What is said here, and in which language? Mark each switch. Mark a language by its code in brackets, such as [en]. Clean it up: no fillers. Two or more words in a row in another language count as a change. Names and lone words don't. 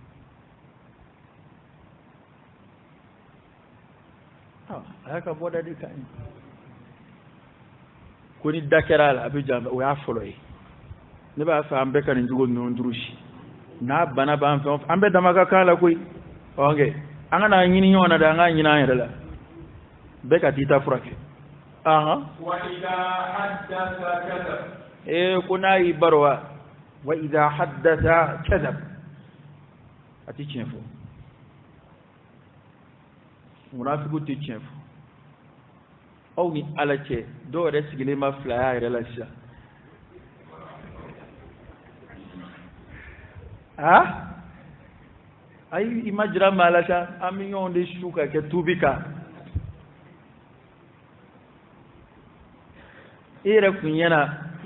[bm] a y'a ka bɔda de kan ye ko ni da kɛra a la a bɛ jan o y'a fɔlɔ ye ne b'a fɛ an bɛɛ ka nin cogo ninnu durusi n'a bana b'an fɛn an bɛɛ dama ka kan la koyi an ka n'a ɲini ɲɔgɔn na dɛ an k'a ɲini an yɛrɛ la bɛɛ ka t'i ta furakɛ ko n'a y'i baro [ar] وإذا حدث كذب [bm] a tɛ tiɲɛ fɔ munafiku tɛ tiɲɛ fɔ aw ni ala cɛ dɔw yɛrɛ sigilen ma fila y'a yɛrɛ la sisan ayi i ma jira maa la sa an bɛ ɲɔgɔn de su ka kɛ tubi kan i yɛrɛ kun ɲɛna i